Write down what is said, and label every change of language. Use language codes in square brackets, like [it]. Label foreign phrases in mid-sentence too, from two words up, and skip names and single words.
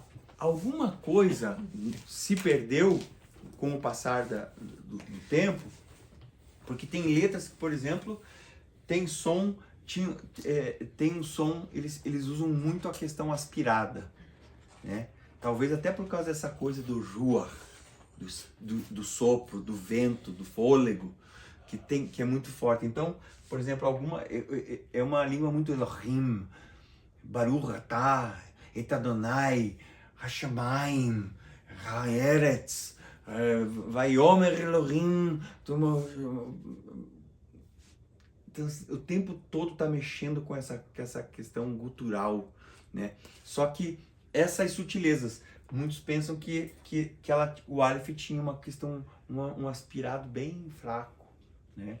[pt] Alguma coisa se perdeu com o passar do tempo, porque tem letras que, por exemplo, tem um som, eles usam muito a questão aspirada, né? Talvez até por causa dessa coisa do ruach, do sopro, do vento, do fôlego, que é muito forte. Então, por exemplo, é uma língua muito [he] אלוהים, ברוך אתה, את אדוני, השמיים, הארץ, ויאמר אלוהים. [pt] Então, o tempo todo está mexendo com essa questão gutural, né? Só que essas sutilezas, muitos pensam que o Aleph tinha uma questão, um aspirado bem fraco, né?